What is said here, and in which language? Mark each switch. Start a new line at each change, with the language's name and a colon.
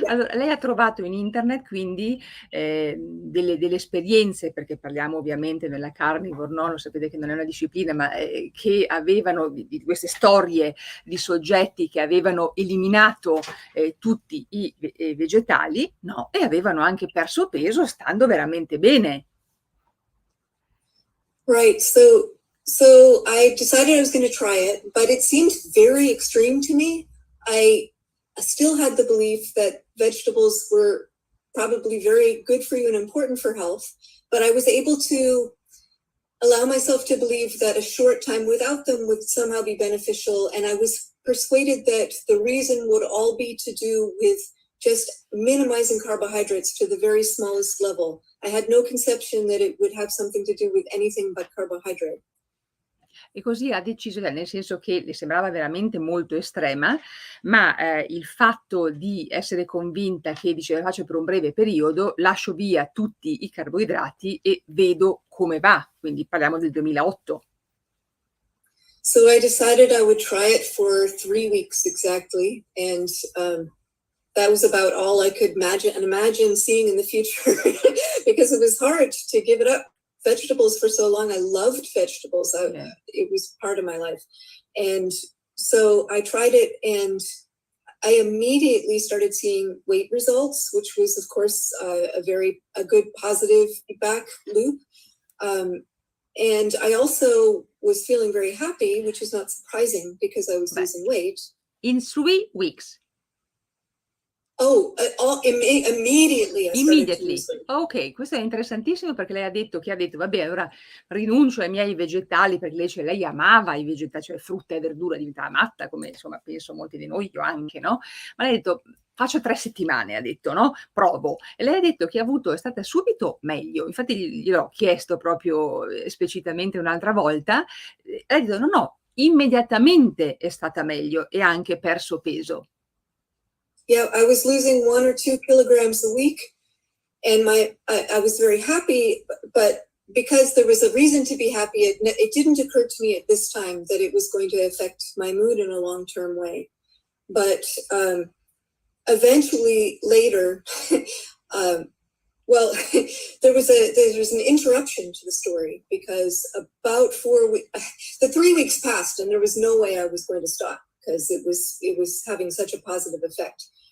Italian: Allora, lei ha trovato in internet quindi delle esperienze, perché parliamo ovviamente nella carnivore, no? Lo sapete che non è una disciplina, ma che avevano di queste storie di soggetti che avevano eliminato tutti i vegetali, no? E avevano anche perso peso stando veramente bene.
English: Right, so I decided I was going to try it, but it seemed very extreme to me. I still had the belief that vegetables were probably very good for you and important for health, but I was able to allow myself to believe that a short time without them would somehow be beneficial, and I was persuaded that the reason would all be to do with just minimizing carbohydrates to the very smallest level. I had no conception that it would have something to do with anything but carbohydrate. E così ha deciso, nel senso che le sembrava veramente molto estrema, ma il fatto di essere convinta che dice la faccio per un breve periodo, lascio via tutti i carboidrati e vedo come va, quindi parliamo del 2008. So I decided I would try it for 3 weeks exactly, and that was about all I could imagine seeing in the future because it was hard to give it up. Vegetables for so long. I loved vegetables. It was part of my life. And so I tried it, and I immediately started seeing weight results, which was, of course, a good positive feedback loop. And I also was feeling very happy, which is not surprising because I was losing weight. In 3 weeks. Oh, immediately I started to Immediately. lose weight.
Italian: Ok, questo è interessantissimo perché lei ha detto vabbè, allora rinuncio ai miei vegetali, perché lei amava i vegetali, cioè frutta e verdura, diventava matta, come insomma penso molti di noi, io anche, no? Ma lei ha detto faccio 3 settimane, ha detto, no? Provo. E lei ha detto che è stata subito meglio. Infatti gliel'ho chiesto proprio esplicitamente un'altra volta. Lei ha detto no, immediatamente è stata meglio e ha anche perso peso.
English: Yeah, I was losing 1 or 2 kilograms a week, and I was very happy, but because there was a reason to be happy, it didn't occur to me at this time that it was going to affect my mood in a long-term way. But eventually later, well, there was an interruption to the story because about 4 weeks, the 3 weeks passed, and there was no way I was going to stop because it was having such a positive effect.